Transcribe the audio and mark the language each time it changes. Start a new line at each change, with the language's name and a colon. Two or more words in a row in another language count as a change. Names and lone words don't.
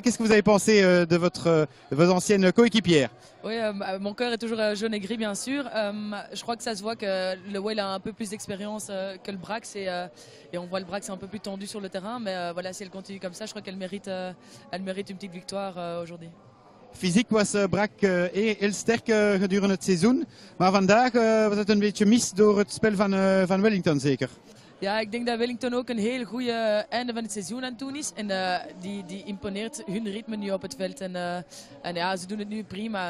French: Qu'est-ce que vous avez pensé de vos anciennes coéquipières? Oui, mon cœur est toujours jaune et gris, bien sûr. Je crois que ça se voit que le Well a un peu plus d'expérience que le Brax et on voit le Brax un peu plus tendu sur le terrain. Mais voilà, si elle continue comme ça, je crois qu'elle mérite une petite victoire aujourd'hui.
Dutch: Fysiek was Brack heel sterk gedurende het seizoen. Maar vandaag was het een beetje mis door het spel van Wellington zeker? Ja, ik denk dat Wellington ook een heel goede einde van het seizoen aan het doen is. En die imponeert hun ritme nu op het veld. En ja, ze doen het nu prima.